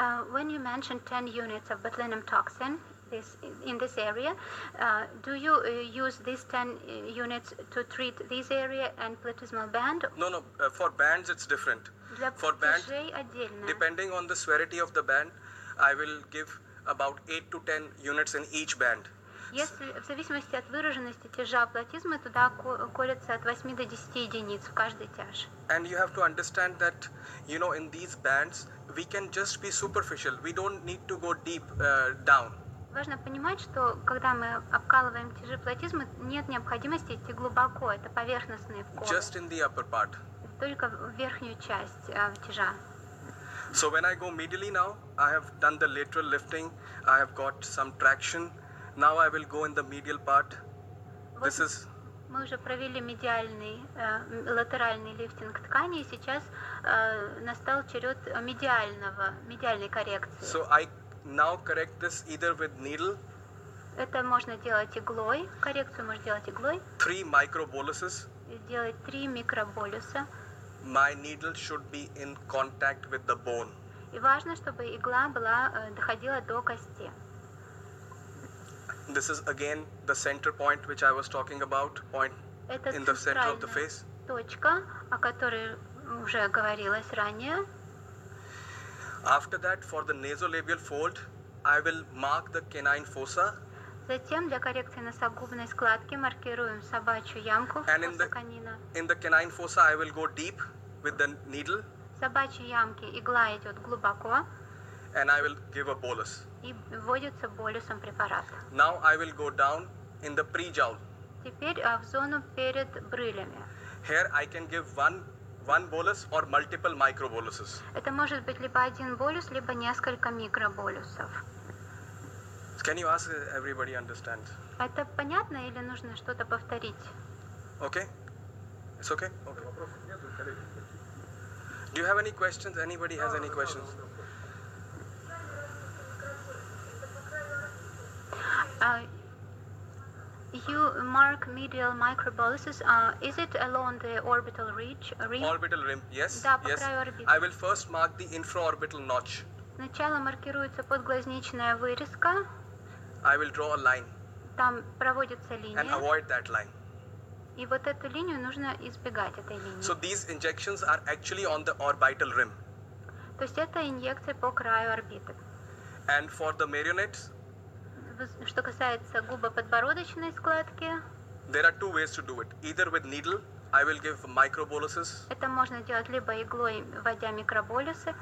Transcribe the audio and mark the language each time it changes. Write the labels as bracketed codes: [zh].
[en] When you mentioned 10 units of botulinum toxin in this area, do you use these 10 units to treat this area and platysmal band? No. For bands, it's different. For band, depending on the severity of the band, I will give about 8 to 10 units in each band. [ru] Если в зависимости от выраженности тяжа платизмы, туда колется от 8 до 10 единиц в каждый тяж. [en] And you have to understand that, in these bands, we can just be superficial. We don't need to go deep down. [ru] Важно понимать, что когда мы обкалываем тяжи платизмы, нет необходимости идти глубоко. Это поверхностные вколы. [en] Just in the upper part. [ru] Только в верхнюю часть тяжа. [en] So when I go medially now, I have done the lateral lifting. I have got some traction. Now I will go in the medial part. This is. [ru] Мы уже провели латеральный лифтинг ткани, и сейчас настал черед медиальной коррекции. [en] So I now correct this either with needle. [ru] Это можно делать иглой, коррекцию можно делать иглой. [en] 3 microboluses. [ru] Сделать 3 микроболюса. [en] my needle should be in contact with the bone. [ru] И важно, чтобы игла доходила до кости. [en] This is again the center point which I was talking about, point [ru] Это [en] in the center of the [ru] центральная [en] face. [ru] точка, о которой уже говорилось ранее. [en] After that, for the nasolabial fold, I will mark the canine fossa. [ru] Затем для коррекции носогубной складки маркируем собачью ямку в [en] And [ru] фоссу канина. [en] in the canine fossa, I will go deep with the needle [ru] В собачьей ямке игла идет глубоко [en] and I will give a bolus. [ru] и вводится болюсом препарат. [en] Now I will go down in the pre-jowl. [ru] Теперь в зону перед брылями. [en] Here I can give one bolus or multiple microboluses. [ru] Это может быть либо один болюс, либо несколько микроболюсов. [en] Can you ask everybody understand? [ru] Это понятно или нужно что-то повторить? [en] Okay? It's okay? Okay. [ru] Вопросов нет, коллеги? [en] Do you have any questions? Anybody has any questions? You mark medial microboluses. Is it along the orbital rim? Orbital rim, yes. [ru] Да, по [en] Yes. [ru] краю орбиты. [en] I will first mark the infraorbital notch. [ru] Сначала маркируется подглазничная вырезка. [en] I will draw a line [ru] Там проводится [en] and [ru] линия. [en] avoid that line. [ru] И вот эту линию нужно избегать, этой линии. [en] So these injections are actually on the orbital rim. [ru] То есть это инъекция по краю орбиты. [en] And for the marionettes, [ru] Что касается губоподбородочной складки, [en] there are two ways to do it. Either with needle, I will give microboluses. [ru] это можно делать либо иглой, вводя микроболюсы,